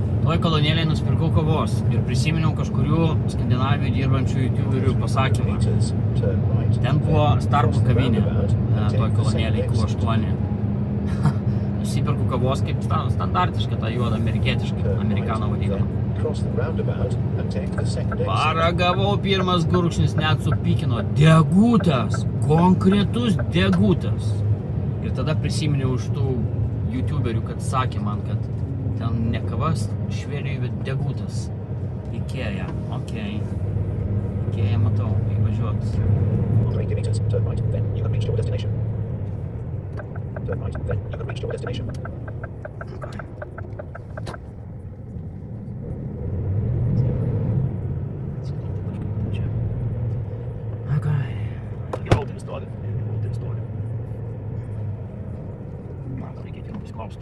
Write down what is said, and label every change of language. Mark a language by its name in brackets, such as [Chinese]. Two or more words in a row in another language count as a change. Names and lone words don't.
[Lithuanian] Toj kolonėlėje nusipirkau kavos ir prisiminiau kažkurių Skandinavijoje dirbančių youtuberių pasakymą. [English] meters, turn right. [Lithuanian] Ten buvo Starbucks kavinė, [English] and [Lithuanian] toj [English] take the [Lithuanian] kolonėlėje [English] second exit. Q8. [Lithuanian] Nusipirkau kavos kaip standartišką, tą juodą amerikietišką, [English] Turn [Lithuanian] amerikano [English] right, [Lithuanian] vadinamą. [English] then cross the roundabout and take the second exit. [Lithuanian] Paragavau pirmas gurkšnis, net supykino. Degutas, konkretus degutas. Ir tada prisiminiau iš tų youtuberių, kad sakė man, kad ten ne kavas Švedijoje, bet degutas. Ikea, okei. Ikea matau, įvažiuot. [English] 3 meters, turn right, then you have reached your destination. Turn right, then you have reached your destination. [Lithuanian] Jau tai stovi. Man gal reikia pirmą pasiklausti.